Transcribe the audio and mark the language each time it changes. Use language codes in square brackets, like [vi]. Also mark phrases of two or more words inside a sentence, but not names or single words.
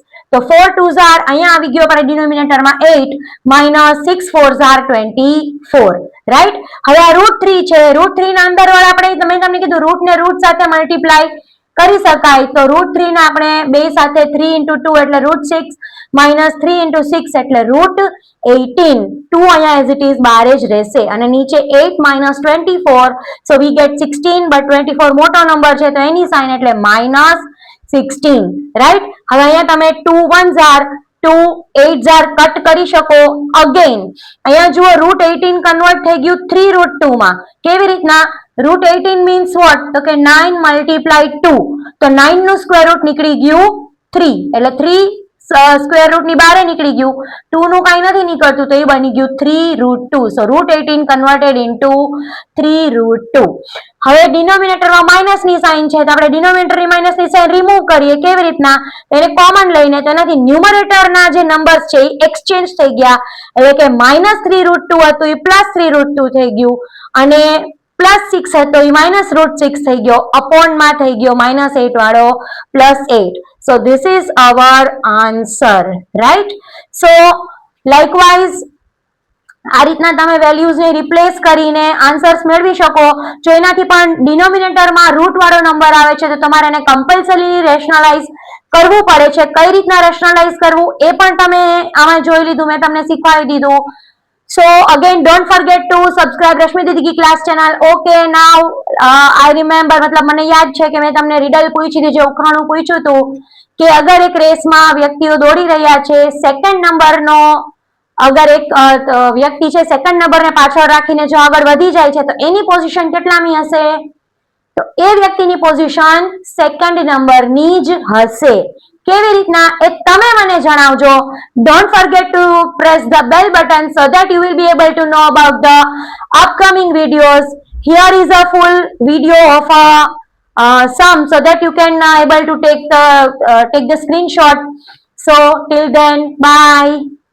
[gu] તો [en] 4 2s are [gu] અહીંયા આવી ગયો આપણે ડિનોમિનેટરમાં [en] 8 minus 6 4s are 24, [gu] રાઈટ? હવે આ √3 છે, √3 ના અંદર વાળા આપણે તમને કીધું રૂટ ને રૂટ સાથે મલ્ટીપ્લાય કરી શકાય તો √3 ને આપણે બે સાથે [en] 3 into 2 [gu] એટલે [en] √6 minus 3 into 6 [gu] એટલે √18. 2 અહીંયા [en] as it is [gu] બહાર જ રહેશે અને નીચે [en] 8 minus 24 so we get 16 but 24 [gu] મોટો નંબર છે તો એની સાઇન એટલે -16, રાઈટ? હવે અહીંયા તમે [en] 2 1s are 2 8s are [gu] કટ કરી શકો. અગેન અહીંયા જુઓ √18 કન્વર્ટ થઈ ગયું 3 √2 માં. કેવી રીતના? [en] √18 means what? [gu] તો કે [en] 9 multiply 2 [gu] તો 9 નું સ્ક્વેર રૂટ નીકળી ગયું 3 એટલે 3 સ્ક્વેર રૂટ ની બહાર નીકળી ગયું, 2 નું કઈ નથી નીકળતું તો એ બની ગયું 3√2. [en] So √18 converted into 3√2. [gu] હવે ડિનોમિનેટરમાં માઇનસ ની સાઇન છે તો આપણે ડિનોમિનેટરની માઇનસ ની સાઇન રિમૂવ કરીએ. કેવી રીતના? એને કોમન લઈને તેનાથી ન્યુમરેટરના જે નંબર્સ છે એ એક્સચેન્જ થઈ ગયા, એટલે કે -3√2 હતું એ +3√2 થઈ ગયું, અને +6 હતો એ -√6 થઈ ગયો, અપોનમાં થઈ ગયો -8 વાળો +8. [en] So this is our answer, right? So likewise [gu] આ રીતના તમે વેલ્યુઝને રિપ્લેસ કરીને આન્સર્સ મેળવી શકો. જો એનાથી પણ ડિનોમિનેટરમાં રૂટ વાળો નંબર આવે છે તો તમારે એને કમ્પલસરી રેશનલાઇઝ કરવું પડે છે. કઈ રીતના રેશનલાઇઝ કરવું એ પણ તમે આમાં જોઈ લીધું, મેં તમને શીખવાડી દીધું. [en] So again don't forget to subscribe Rashmi Didi ki class channel. Okay, now I remember, [gu] મતલબ મને યાદ છે કે મેં તમને રીડલ પૂછી હતી, જે ઉખાણું પૂછ્યું હતું કે અગર એક રેસમાં વ્યક્તિઓ દોડી રહ્યા છે, સેકન્ડ નંબરનો અગર એક વ્યક્તિ છે સેકન્ડ નંબરને પાછળ રાખીને જો આગળ વધી જાય છે તો એની પોઝિશન કેટલામી હશે? તો એ વ્યક્તિની પોઝિશન સેકન્ડ નંબરની જ હશે. કેવી રીતના એ તમે મને જણાવજો. [en] don't forget to press the bell button so that you will be able to know about the upcoming videos. Here is a full video of a sum so that you can able to take the screenshot. So till then, bye.